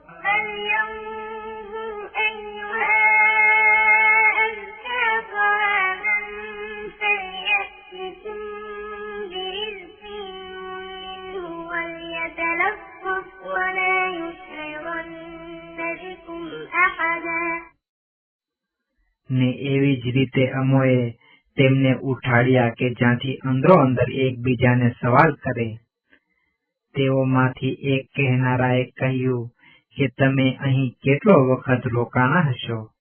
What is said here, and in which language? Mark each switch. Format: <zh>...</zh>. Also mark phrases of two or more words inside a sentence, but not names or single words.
<ar>أيها أزكى طعاما فليأتكم برزق منه وليتلطف ولا يشعرن بكم أحدا.</ar> <gu>ને એવી જ રીતે અમોએ તેમને ઉઠાડ્યા કે જ્યાંથી અંદરો અંદર એકબીજાને સવાલ કરે. તેઓમાંથી એક કહેનારાએ કહ્યું કે તમે અહીં કેટલો વખત રોકાણા હશો?</gu>